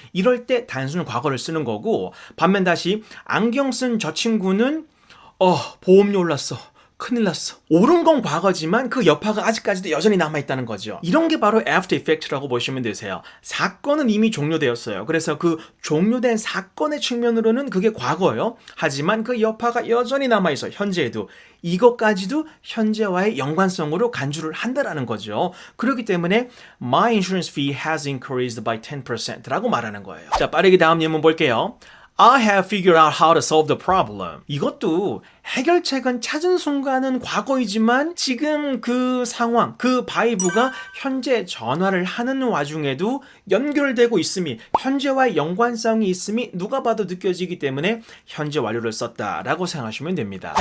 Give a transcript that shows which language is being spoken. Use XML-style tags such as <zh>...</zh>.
<ko>이럴 때 단순 과거를 쓰는 거고, 반면 다시 안경 쓴 저 친구는 보험료 올랐어, 큰일 났어, 오른 건 과거지만 그 여파가 아직까지도 여전히 남아있다는 거죠. 이런 게 바로 after effect라고 보시면 되세요. 사건은 이미 종료되었어요. 그래서 그 종료된 사건의 측면으로는 그게 과거예요. 하지만 그 여파가 여전히 남아있어, 현재에도. 이것까지도 현재와의 연관성으로 간주를 한다라는 거죠. 그렇기 때문에</ko> <en>My insurance fee has increased by 10%</en> <ko>라고 말하는 거예요. 자, 빠르게 다음 예문 볼게요.</ko> <en>I have figured out how to solve the problem.</en> <ko>이것도 해결책은 찾은 순간은 과거이지만 지금 그 상황, 그 바이브가 현재 전화를 하는 와중에도 연결되고 있음이, 현재와의 연관성이 있음이 누가 봐도 느껴지기 때문에 현재 완료를 썼다라고 생각하시면 됩니다.</ko>